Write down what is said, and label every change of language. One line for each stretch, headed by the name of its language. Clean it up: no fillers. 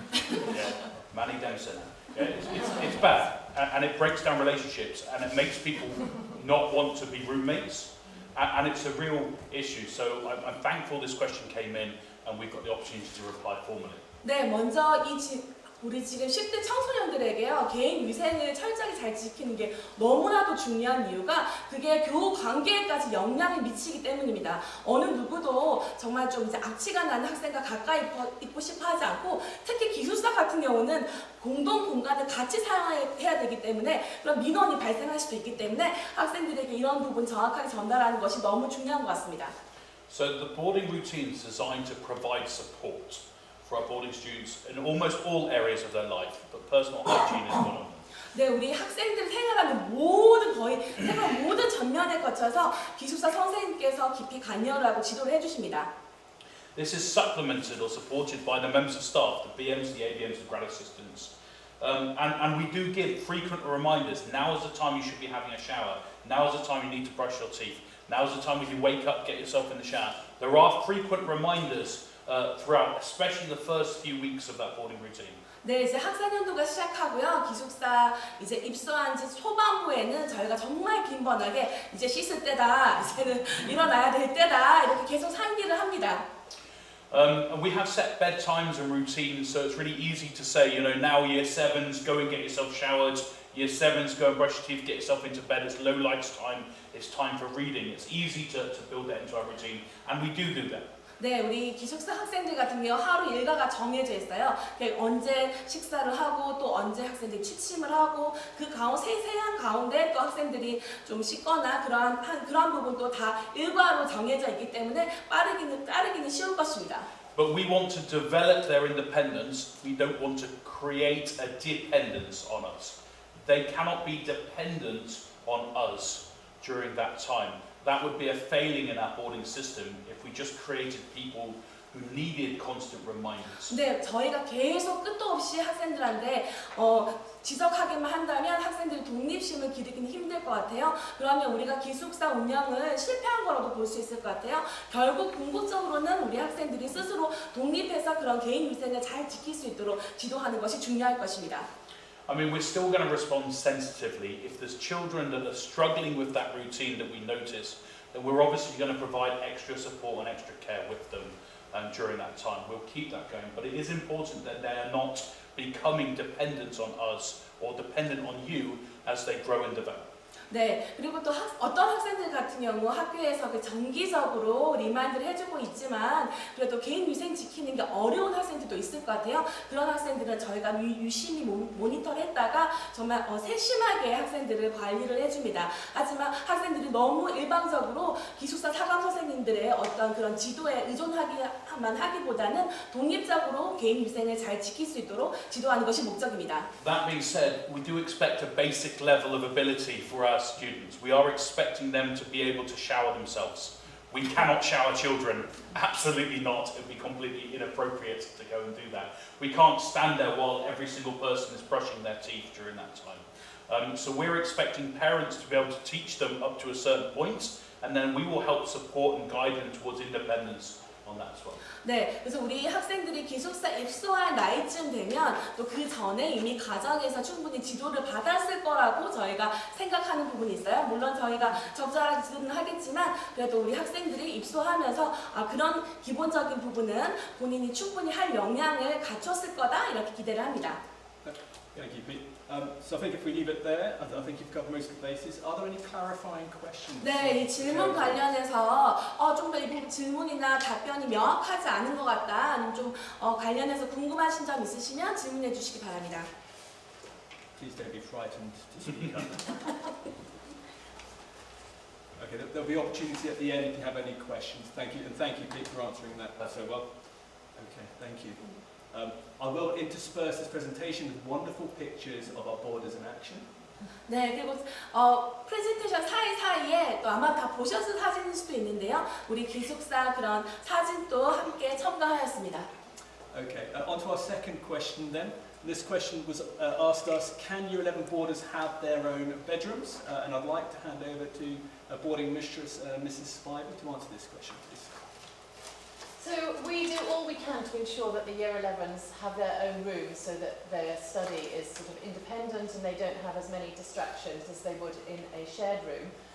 English: Yeah, Manny Dempsey. Yeah, it's bad, and it breaks down relationships, and it makes people not want to be roommates, and it's a real issue. So I'm thankful this question came in, and we've got the opportunity to reply formally.
Korean: 네, 먼저 우리 지금 10대 청소년들에게요, 개인 위생을 철저히 잘 지키는 게 너무나도 중요한 이유가 그게 교우 관계에까지 영향을 미치기 때문입니다. 어느 누구도 정말 좀 이제 악취가 나는 학생과 가까이 있고 싶어 하지 않고, 특히 기숙사 같은 경우는 공동 공간을 같이 사용해야 되기 때문에 그런 민원이 발생할 수도 있기 때문에 학생들에게 이런 부분 정확하게 전달하는 것이 너무 중요한 것 같습니다.
English: So the boarding routine is designed to provide support for our boarding students in almost all areas of their life, but personal hygiene is one of them.
Korean: 네, 우리 학생들 생활하는 모든 생활 모든 전면에 거쳐서 기숙사 선생님께서 깊이 관여를 하고 지도를 해주십니다.
English: This is supplemented or supported by the members of staff, the BMs, the ABMs, the grad assistants. And we do give frequent reminders. Now is the time you should be having a shower. Now is the time you need to brush your teeth. Now is the time when you wake up, get yourself in the shower. There are frequent reminders throughout, especially the first few weeks of that boarding routine.
Korean: 네, 이제 학사년도가 시작하고요. 기숙사 이제 입소한 지 초반부에는 저희가 정말 빈번하게 이제 씻을 때다, 이제는 일어나야 될 때다, 이렇게 계속 상기를 합니다.
English: And we have set bedtimes and routines, so it's really easy to say, now year 7s, go and get yourself showered. Year 7s, go and brush your teeth, get yourself into bed. It's low lights time. It's time for reading. It's easy to build that into our routine, and we do that.
Korean: 네, 우리 기숙사 학생들 같은 경우 하루 일과가 정해져 있어요. 언제 식사를 하고 또 언제 학생들이 취침을 하고, 그 세세한 가운데 또 학생들이 좀 씻거나 그러한 부분도 다 일과로 정해져 있기 때문에 따르기는 쉬울 것입니다.
English: But we want to develop their independence. We don't want to create a dependence on us. They cannot be dependent on us during that time. That would be a failing in our boarding system if we just created people who needed constant reminders.
Korean: 근데 저희가 계속 끝도 없이 학생들한테 지적하기만 한다면 학생들이 독립심을 기르기는 힘들 것 같아요. 그러면 우리가 기숙사 운영을 실패한 거라도 볼 수 있을 것 같아요. 결국 궁극적으로는 우리 학생들이 스스로 독립해서 그런 개인 위생을 잘 지킬 수 있도록 지도하는 것이 중요할 것입니다.
English: I mean, we're still going to respond sensitively. If there's children that are struggling with that routine that we notice, then we're obviously going to provide extra support and extra care with them during that time. We'll keep that going. But it is important that they are not becoming dependent on us or dependent on you as they grow and develop.
Korean: 네, 그리고 또 어떤 학생들 같은 경우 학교에서 정기적으로 리마인드를 해주고 있지만 그래도 개인 위생 지키는 게 어려운 학생들도 있을 것 같아요. 그런 학생들은 저희가 유심히 모니터를 했다가 정말 세심하게 학생들을 관리를 해줍니다. 하지만 학생들이 너무 일방적으로 기숙사 사감 선생님들의 어떤 그런 지도에 의존하기만 하기보다는 독립적으로 개인 위생을 잘 지킬 수 있도록 지도하는 것이 목적입니다.
English: That being said, we do expect a basic level of ability for our students. We are expecting them to be able to shower themselves. We cannot shower children, absolutely not. It would be completely inappropriate to go and do that. We can't stand there while every single person is brushing their teeth during that time. So we're expecting parents to be able to teach them up to a certain point, and then we will help support and guide them towards independence on that as well.
Korean: 네, 그래서 우리 학생들이 기숙사 입소할 나이쯤 되면 또 그 전에 이미 가정에서 충분히 지도를 받았을 거라고 저희가 생각하는 부분이 있어요. 물론 저희가 적절하게 지도는 하겠지만 그래도 우리 학생들이 입소하면서 그런 기본적인 부분은 본인이 충분히 할 역량을 갖췄을 거다 이렇게 기대를 합니다.
English: Thank you, Pete. So I think if we leave it there, I think you've covered most of the bases. Are there any clarifying questions?
Korean: 네, 이 질문 관련해서 좀 더 이 부분 질문이나 답변이 명확하지 않은 것 같다, 아니면 좀 관련해서 궁금하신 점 있으시면 질문해 주시기 바랍니다.
English: Please don't be frightened to speak up. Okay, there'll be opportunity at the end if you have any questions. Thank you, and thank you, Pete, for answering that so well. Okay, thank you. I will intersperse this presentation with wonderful pictures of our borders in action.
Korean: 네, 그리고 프레젠테이션 사이사이에 또 아마 다 보셨을 사진일 수도 있는데요. 우리 기숙사 그런 사진도 함께 첨가하였습니다.
English: Okay, on to our second question then. This question was asked us, can Year 11 boarders have their own bedrooms? And I'd like to hand over to boarding mistress Mrs. Spiver to answer this question, please. So we do all we can to ensure that the Year 11s have their own rooms so that their study is sort of independent and they don't have as many distractions as they would in a shared room.